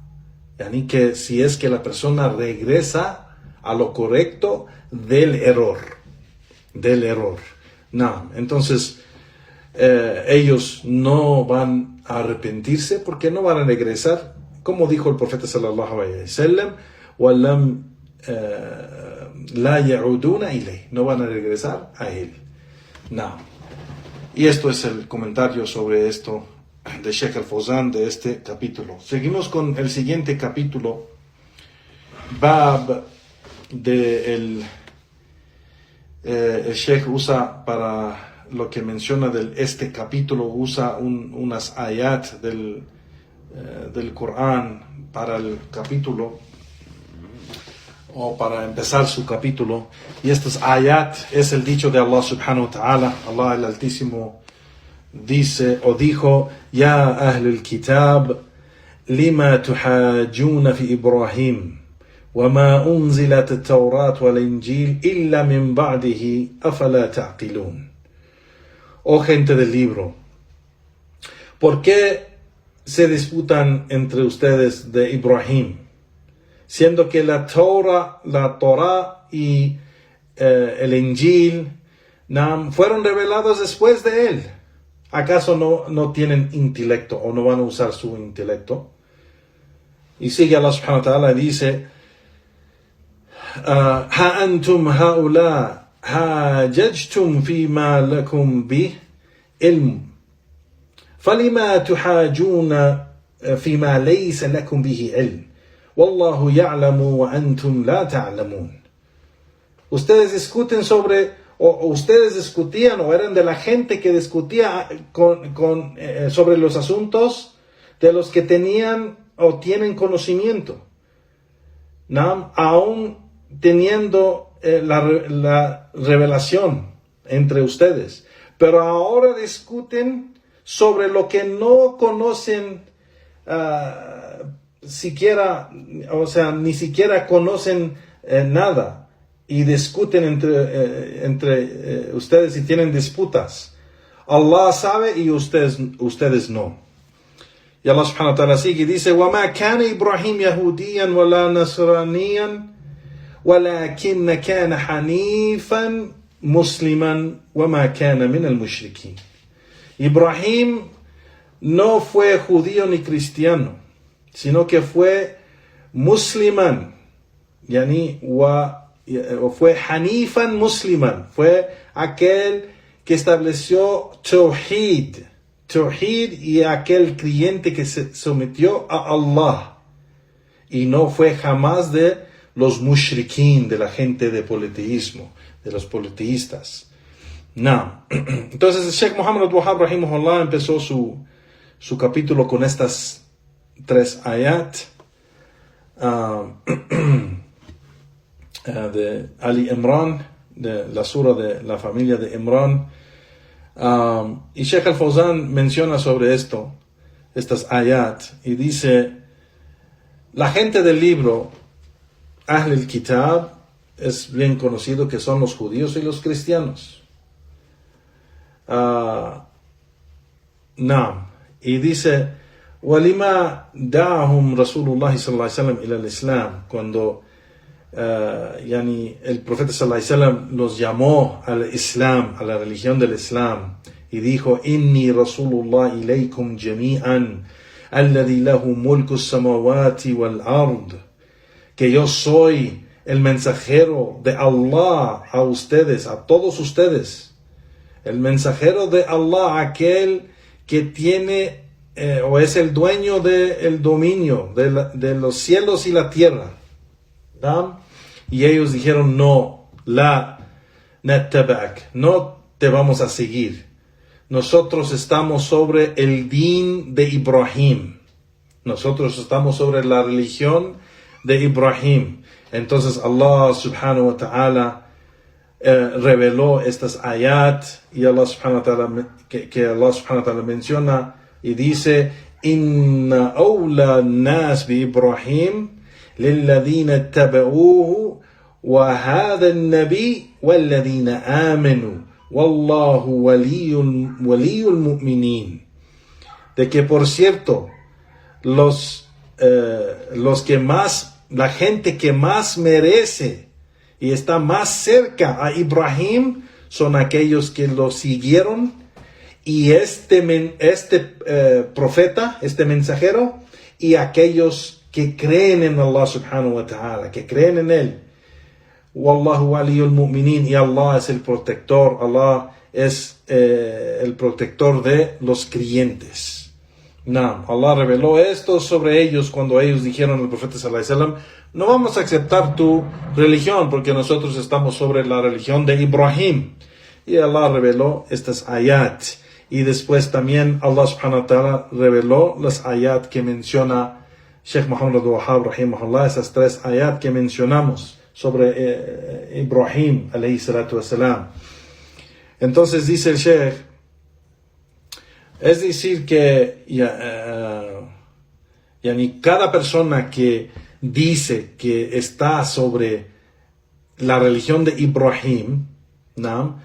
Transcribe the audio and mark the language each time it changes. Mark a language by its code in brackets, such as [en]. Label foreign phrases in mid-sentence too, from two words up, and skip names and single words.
[es] Yani que si es que la persona regresa a lo correcto del error. No, entonces ellos no van a arrepentirse porque no van a regresar. Como dijo el profeta [ar] صلى الله عليه وسلم, وَلَمْ لَا يَعُودُونَ إِلَيْهِ, [es] no van a regresar a él. No. Y esto es el comentario sobre esto de Sheikh al-Fawzan de este capítulo. Seguimos con el siguiente capítulo, Bab el Sheikh usa para lo que menciona de este capítulo, usa unas ayat del Corán para el capítulo o para empezar su capítulo, y estos ayat es el dicho de Allah [ar] سبحانه وتعالى. [es] Allah el Altísimo dice o dijo, [ar] يا أهل الكتاب لم تحاجون في إبراهيم وما أنزلت التوراة والإنجيل إلا من بعده أفلا تعقلون. [es] Oh gente del libro, ¿por qué se disputan entre ustedes de Ibrahim, siendo que la Torah y el Injil fueron revelados después de él? ¿Acaso no tienen intelecto o no van a usar su intelecto? Y sigue Allah subhanahu wa ta'ala y dice, [ar] ها أنتم هؤلاء حاججتم فيما لكم به علم فَلِمَا تُحَاجُونَ فِيمَا لَيْسَ لَكُمْ بِهِ عِلْمٌ وَاللَّهُ يَعْلَمُ وَأَنْتُمْ لَا تَعْلَمُونَ. [es] Ustedes discuten o ustedes discutían o eran de la gente que discutía sobre los asuntos de los que tenían o tienen conocimiento, ¿no? Aún teniendo la revelación entre ustedes, pero ahora discuten sobre lo que no conocen siquiera, o sea, ni siquiera conocen nada, y discuten entre ustedes y tienen disputas. Allah sabe y ustedes no. Y Allah [ar] سبحانه وتعالى [es] sigue y dice, [ar] وَمَا كَانَ إِبْرَاهِيمَ يَهُودِيًا وَلَا نَصْرَانِيًا وَلَكِنَّ كَانَ حَنِيفًا مُسْلِمًا وَمَا كَانَ مِنَ الْمُشْرِكِينَ. [es] Ibrahim no fue judío ni cristiano, sino que fue musliman, o fue [ar] حنيفا مسلما, [es] fue aquel que estableció tawhid, y aquel creyente que se sometió a Allah, y no fue jamás de los mushrikin, de la gente de politeísmo, de los politeístas. No. Entonces el Sheikh Muhammad al-Wahhab rahimahullah empezó su capítulo con estas 3 ayat de Ali Imran, de la sura de la familia de Imran. Y Sheikh Al-Fawzan menciona sobre esto, estas ayat, y dice, la gente del libro, [ar] أهل الكتاب, [es] es bien conocido que son los judíos y los cristianos. Y dice, [ar] ولما دعاهم رسول الله صلى الله عليه وسلم إلى الإسلام, [es] cuando el profeta [ar] صلى الله عليه وسلم [es] los llamó al Islam, a la religión del Islam, y dijo, [ar] إني رسول الله إليكم جميعا الذي له ملك السماوات والأرض, [es] que yo soy el mensajero de Allah a ustedes, a todos ustedes, el mensajero de Allah, aquel que tiene o es el dueño del dominio de los cielos y la tierra. ¿No? Y ellos dijeron, no, [ar] لا نتبعك, [es] no te vamos a seguir. Nosotros estamos sobre el din de Ibrahim. Nosotros estamos sobre la religión de Ibrahim. Entonces Allah [ar] سبحانه وتعالى [es] reveló estas ayat, y Allah [ar] سبحانه وتعالى, [es] que Allah [ar] سبحانه وتعالى [es] menciona y dice, [ar] إن أولى الناس بإبراهيم للذين اتبعوه وهذا النبي والذين آمنوا والله ولي المؤمنين. [es] De que, por cierto, los que más, la gente que más merece y está más cerca a Ibrahim son aquellos que lo siguieron, y este profeta, este mensajero, y aquellos que creen en Allah [ar] سبحانه وتعالى, [es] que creen en él. [ar] والله ولي المؤمنين, [es] y Allah es el protector, Allah es el protector de los creyentes. Allah reveló esto sobre ellos cuando ellos dijeron al profeta [ar] صلى الله عليه وسلم, [es] no vamos a aceptar tu religión porque nosotros estamos sobre la religión de Ibrahim. Y Allah reveló estas ayat. Y después también Allah [ar] سبحانه وتعالى [es] reveló las ayat que menciona Sheikh Muhammad al-Wahhab rahimahullah, esas 3 ayat que mencionamos sobre Ibrahim [ar] عليه الصلاة والسلام. [es] Entonces dice el Sheikh, es decir que cada persona que dice que está sobre la religión de Ibrahim, ¿no?